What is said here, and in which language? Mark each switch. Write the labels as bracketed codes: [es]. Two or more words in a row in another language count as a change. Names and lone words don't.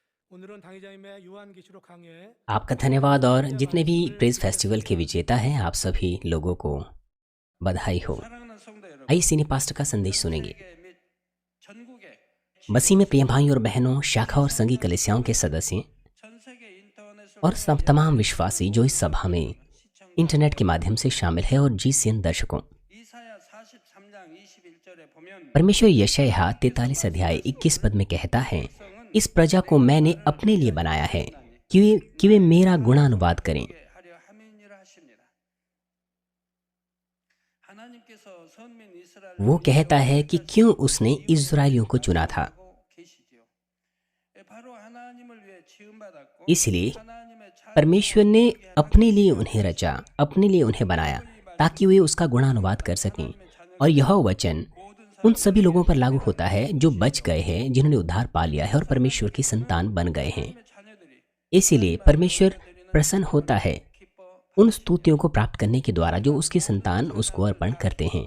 [ko] 오늘은 당의자님의 요한계시록 강해 [hi] आपका धन्यवाद और जितने भी [en] praise festival [hi] के विजेता हैं आप सभी लोगों को बधाई हो। [ko] 사랑하는 성도 [hi] आइए [ko] 여러분, [hi] सीनी पास्टर का संदेश [ko] 전 [hi] सुनेंगे। [ko] 세계 및 전국의 [hi] मसीह में प्रिय [ko] 지구촌 [hi] भाई और बहनों, शाखा और संघी कलीसियाओं के सदस्य [ko] 전 세계 인터넷을 [hi] और सब [ko] 통해 [hi] तमाम विश्वासी जो इस सभा में इंटरनेट के [ko] 시청자 [hi] माध्यम से शामिल है और GCN दर्शकों, [ko] 이사야 43장 21절에 보면 [hi] परमेश्वर यशायाह 43 अध्याय 21 पद में कहता है, इस प्रजा को मैंने अपने लिए बनाया है कि वे मेरा गुणानुवाद करें। [ko] 하려 함이니라 하십니다. 하나님께서 선민 이스라엘을 [hi] वो कहता है कि क्यों उसने इस्राएलियों को चुना था। [ko] 계시지요. 바로 하나님을 위해 지음받았고 [hi] इसलिए [ko] 하나님의 [hi] परमेश्वर ने अपने लिए उन्हें रचा, अपने लिए उन्हें बनाया ताकि वे उसका गुणानुवाद कर सकें। और यह वचन उन सभी लोगों पर लागू होता है जो बच गए हैं, जिन्होंने उद्धार पा लिया है और परमेश्वर की संतान बन गए हैं। इसीलिए परमेश्वर प्रसन्न होता है उन स्तुतियों को प्राप्त करने के द्वारा जो उसकी संतान उसको अर्पण करते हैं।